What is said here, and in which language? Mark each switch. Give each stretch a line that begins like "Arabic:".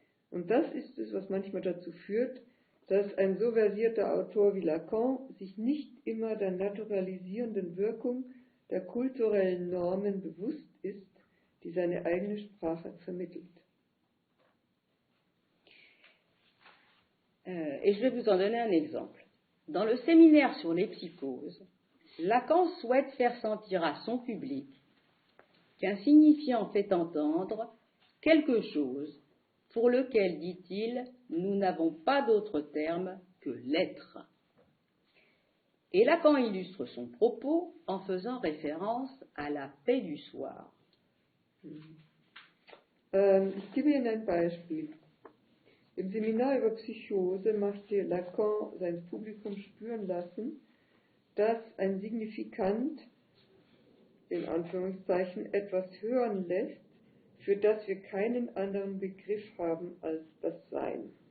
German: Und das ist es, was manchmal dazu führt, dass ein so versierter Autor wie Lacan sich nicht immer der naturalisierenden Wirkung der kulturellen Normen bewusst ist, die seine eigene Sprache vermittelt.
French: Et je vais vous en donner un exemple. Dans le séminaire sur les psychoses, Lacan souhaite faire sentir à son public qu'un signifiant fait entendre quelque chose pour lequel, dit-il, nous n'avons pas d'autre terme que l'être. Et Lacan illustre son propos en faisant référence à la paix du soir.
German: Ich gebe Ihnen ein Beispiel. Im Seminar über Psychose machte Lacan sein Publikum spüren lassen, dass ein Signifikant, in Anführungszeichen, etwas hören lässt, für das wir keinen anderen Begriff haben als das Sein.